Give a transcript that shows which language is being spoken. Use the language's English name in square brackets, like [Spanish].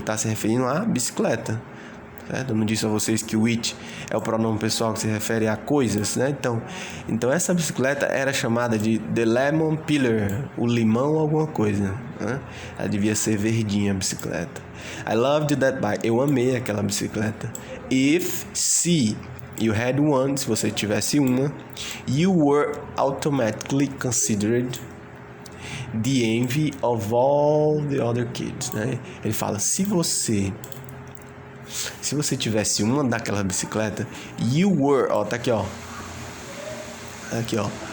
[Portuguese] Ele está se referindo à bicicleta, certo? Eu não disse a vocês que o it é o pronome pessoal que se refere a coisas, né? Então essa bicicleta era chamada de the lemon pillar, o limão alguma coisa, né? Ela devia ser verdinha a bicicleta. [English] I loved that bike. [Portuguese] Eu amei aquela bicicleta. [English] Se you had one, [Portuguese] se você tivesse uma, [English] you were automatically considered. the envy of all the other kids, né? [Portuguese] Ele fala, se você tivesse uma daquela bicicleta, [English] you were, [Portuguese] ó, tá aqui, ó. Aqui, ó.